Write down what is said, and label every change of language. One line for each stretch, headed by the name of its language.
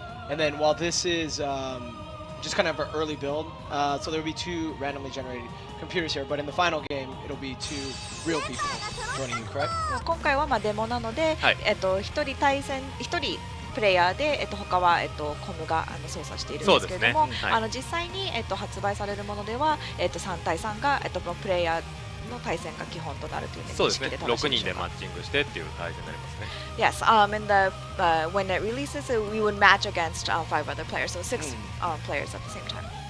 English: And then while this is just kind of an early build, so there will be two randomly generated computers here, but in the final game, it'll be two real people joining you, correct?
Japanese: 今回はデモなので、はい一人対戦一人プレイヤーで、他は、コムが操作しているんですけれども、そうですねはい実際に、発売されるものでは、3対3が、プレイヤーの対戦が基本となるというそうですね。認識で正し 6 いでしょうか？人でマッチングしてっていう対戦になりますね。
English: Yes, and when it releases, we would match against 5 other players, so 6 players at the same time.